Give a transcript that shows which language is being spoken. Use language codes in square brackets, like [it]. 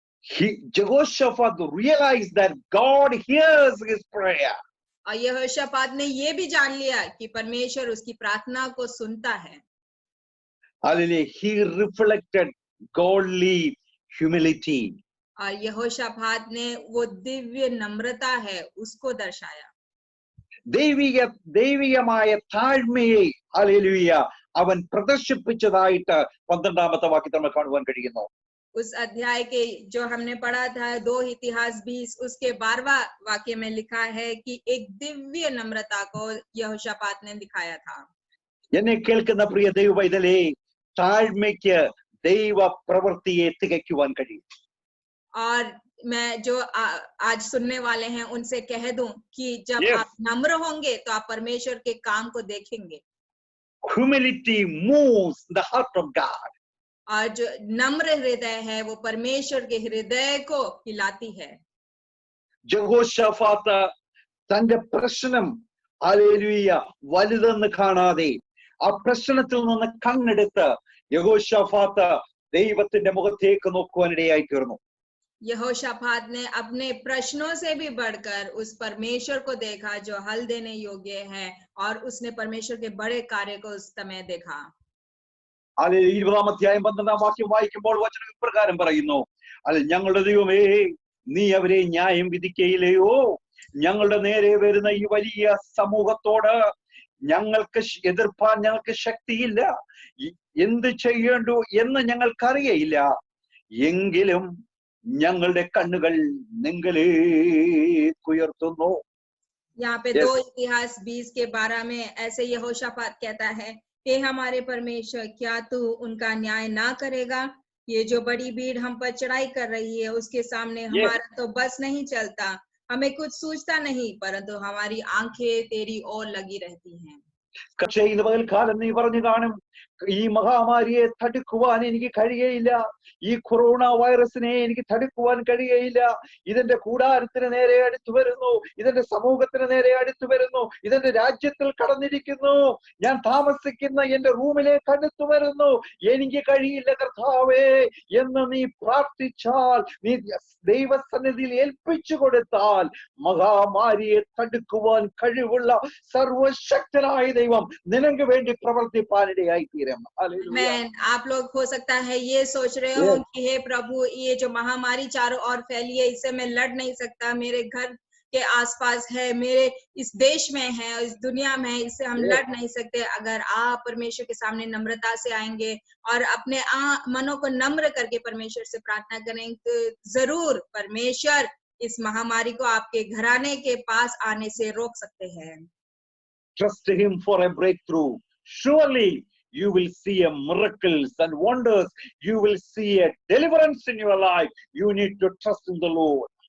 [en] Jehoshaphat realized that God hears his prayer. [hi] और यहोशापात ने ये भी जान लिया कि परमेश्वर उसकी प्रार्थना को सुनता है। [en] Hallelujah. He reflected godly humility. [hi] और यहोशापात ने वो दिव्य नम्रता है उसको दर्शाया। [ml] ദൈവികമായ താഴ്മയെ ഹല്ലേലൂയ അവൻ പ്രദർശിപ്പിച്ചതായിട്ട് 12ാമത്തെ വാക്യത്തിൽ നമ്മൾ കാണുവാൻ കഴിയുന്നു. [hi] उस अध्याय के जो हमने पढ़ा था 2 इतिहास 20 उसके 12वां वाक्य में लिखा है कि एक दिव्य नम्रता को यहोशापात ने दिखाया था। [ml] എന്നെ കേൾക്കുന്ന പ്രിയ ദൈവ പൈതലേ, താഴ്മയ്ക്ക് ദൈവ പ്രവൃത്തിയെ തികയ്ക്കുവാൻ കഴിയും. [hi] और मैं जो आज सुनने वाले हैं उनसे कह दूं कि जब [en] Yes. [hi] आप नम्र होंगे तो आप परमेश्वर के काम को देखेंगे। [en] Humility moves the heart of God. [hi] और जो नम्र हृदय है वो परमेश्वर के हृदय को हिलाती है। [ml] ജഹോശാഫാത്ത് തന്റെ പ്രശ്നം ഹല്ലേലൂയ വലുതെന്ന് കാണാതെ ആ പ്രശ്നത്തിൽ നിന്ന് കണ്ണെടുത്ത് യഹോശാഫാത്ത് ദൈവത്തിന്റെ മുഖത്തേക്ക് നോക്കുവാനിടയായി തീർന്നു. [hi] यहोशापात ने अपने प्रश्नों से भी बढ़कर उस परमेश्वर को देखा जो हल देने योग्य है और उसने परमेश्वर के बड़े कार्य को उस समय देखा। [ml] 20-ാം അധ്യായം 12ാം വാക്യം വായിക്കുമ്പോൾ വചനം ഇപ്രകാരം പറയുന്നു, ഞങ്ങളുടെ ദൈവമേ, നീ അവരെ ന്യായം വിധിക്കയില്ലയോ? ഞങ്ങളുടെ നേരെ വരുന്ന ഈ വലിയ സമൂഹത്തോട് ഞങ്ങൾക്ക് എതിർപ്പാൻ ഞങ്ങൾക്ക് ശക്തിയില്ല. എന്ത് ചെയ്യേണ്ടു എന്ന് ഞങ്ങൾക്കറിയയില്ല. എങ്കിലും ഞങ്ങളുടെ കണ്ണുകൾ നിങ്ങളിലേക്ക് ഉയർത്തുന്നു. [hi] यहाँ पे 2 इतिहास 20 के 12 में ऐसे यहोशापात कहता है कि हमारे परमेश्वर, क्या तू उनका न्याय ना करेगा? ये जो बड़ी भीड़ हम पर चढ़ाई कर रही है उसके सामने हमारा तो बस नहीं चलता, हमें कुछ सूझता नहीं, परंतु हमारी आंखें तेरी ओर लगी रहती हैं। [ml] പക്ഷേ ഇന്ന് പകൽക്കാലം നീ പറഞ്ഞു കാണും, ഈ മഹാമാരിയെ തടുക്കുവാൻ എനിക്ക് കഴിയയില്ല, ഈ കൊറോണ വൈറസിനെ എനിക്ക് തടുക്കുവാൻ കഴിയയില്ല, ഇതിന്റെ കൂടാരത്തിന് നേരെ അടുത്തു വരുന്നു, ഇതിന്റെ സമൂഹത്തിന് നേരെ അടുത്തു വരുന്നു, ഇതിന്റെ രാജ്യത്തിൽ കടന്നിരിക്കുന്നു, ഞാൻ താമസിക്കുന്ന എന്റെ റൂമിലേക്ക് അടുത്തു വരുന്നു, എനിക്ക് കഴിയില്ല കർത്താവേ എന്ന് നീ പ്രാർത്ഥിച്ചാൽ, നീ ദൈവസന്നിധിയിൽ ഏൽപ്പിച്ചു കൊടുത്താൽ, മഹാമാരിയെ തടുക്കുവാൻ കഴിവുള്ള സർവശക്തനായ ദൈവം നിനക്ക് വേണ്ടി പ്രവർത്തിപ്പാനിടയായി തീരും. [hi] आप लोग हो सकता है ये सोच रहे हो कि हे प्रभु, ये जो महामारी चारों ओर फैली है इससे मैं लड़ नहीं सकता, मेरे घर के आसपास है, मेरे इस देश में है, इस दुनिया में है, इससे हम लड़ नहीं सकते। अगर आप परमेश्वर के सामने नम्रता से आएंगे और अपने मनों को नम्र करके परमेश्वर से प्रार्थना करेंगे तो जरूर परमेश्वर इस महामारी को आपके घराने के पास आने से रोक सकते हैं। [en] Trust him for a breakthrough. Surely you will see a miracles and wonders. You will see a deliverance in your life. You need to trust in the Lord.